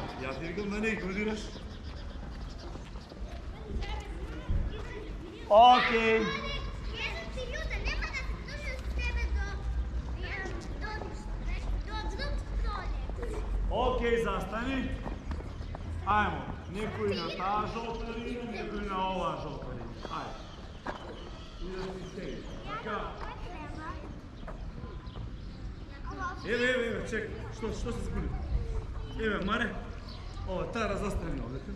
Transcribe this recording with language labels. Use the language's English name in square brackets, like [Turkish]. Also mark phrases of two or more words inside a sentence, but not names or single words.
[Macedonian] Я ти викам да не игнорираш. Окей. Окей, застани. Ajmo, некој на таа жолта линија, некој на оваа жолта линија. Ајде. И да си стеги. Така. Еве, чекай. Што се згоди? Еве, Маре. Ова, таа разастани овдека.